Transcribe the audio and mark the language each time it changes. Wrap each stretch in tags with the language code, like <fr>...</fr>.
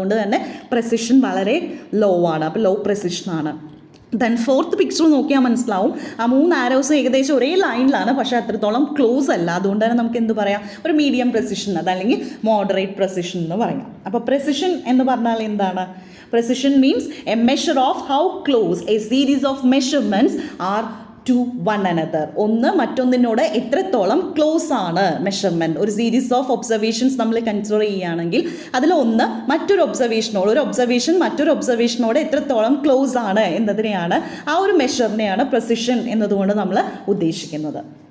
<ml>അതുകൊണ്ട് തന്നെ പ്രിസിഷൻ വളരെ ലോ ആണ്. അപ്പോൾ ലോ പ്രിസിഷനാണ്. ദെൻ ഫോർത്ത് പിക്ചർ നോക്കിയാൽ മനസ്സിലാവും, ആ 3 ആരോസും ഏകദേശം ഒരേ ലൈനിലാണ്, പക്ഷേ അത്രത്തോളം ക്ലോസ് അല്ല. അതുകൊണ്ട് തന്നെ നമുക്ക് എന്ത് പറയാം? ഒരു മീഡിയം പ്രിസിഷൻ, അതല്ലെങ്കിൽ മോഡറേറ്റ് പ്രിസിഷൻ എന്ന് പറയാം. അപ്പോൾ പ്രിസിഷൻ എന്ന് പറഞ്ഞാൽ എന്താണ്?</ml> <en>Precision means a measure of how close a series of measurements are to one another.</en> <ml>ഒന്ന് മറ്റൊന്നിനോട് എത്രത്തോളം ക്ലോസ് ആണ് മെഷർമെൻറ്റ്. ഒരു സീരീസ് ഓഫ് ഒബ്സർവേഷൻസ് നമ്മൾ കൺസിഡർ ചെയ്യുകയാണെങ്കിൽ അതിലൊന്ന് മറ്റൊരു ഒബ്സർവേഷനോട് എത്രത്തോളം ക്ലോസ് ആണ് എന്നതിനെയാണ്, ആ ഒരു മെഷറിനെയാണ് പ്രിസിഷൻ എന്നതുകൊണ്ട് നമ്മൾ ഉദ്ദേശിക്കുന്നത്.</ml>